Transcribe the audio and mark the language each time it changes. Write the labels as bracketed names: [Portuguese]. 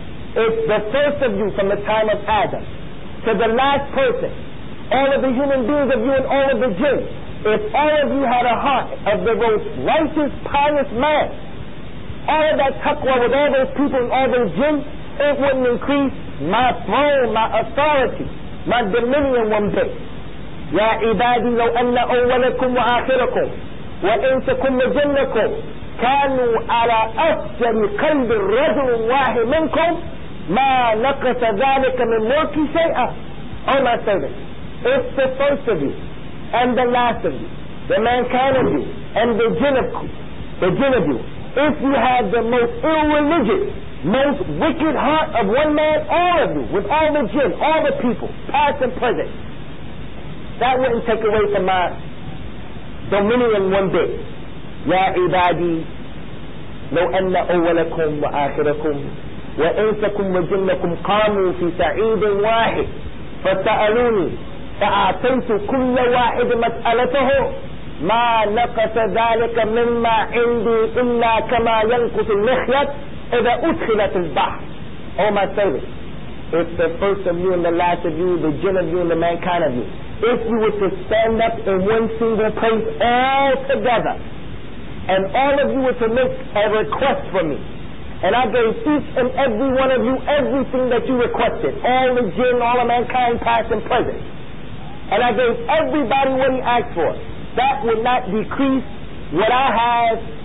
[English] If the first of you from the time of Adam to the last person, all of the human beings of you and all of the jinn, if all of you had a heart of the most righteous, pious man, all of that taqwa with all those people and all those jinn, it wouldn't increase my throne, my authority, my dominion one day. [Arabic] يا عبادي لو أن أولكم وآخركم وإنسكم وجنكم كانوا على أفجر قلب رجل واحد منكم ما نقص ذلك من ملكي شيئا. [English] Oh my servants, if the first of you and the last of you, the mankind of you and the jinn of you, if you had the most irreligious, most wicked heart of one man, all of you, with all the jinn, all the people, past and present, that wouldn't take away from my dominion one day. [Arabic] يا عبادي لو أن أولكم وآخركم وإنسكم وجنكم قاموا في سعيد واحد فسألوني فأعطيت كل واحد مسألته ما نقص ذلك مما عندي إلا كما ينقص المخيط إذا أدخلت البحر. [English] Oh my servants, if the first of you and the last of you, the jinn of you and the mankind of you, if you were to stand up in one single place all together, and all of you were to make a request from me, and I gave each and every one of you everything that you requested, all the jinn, all of mankind, past and present, and I gave everybody what he asked for, that would not decrease what I have.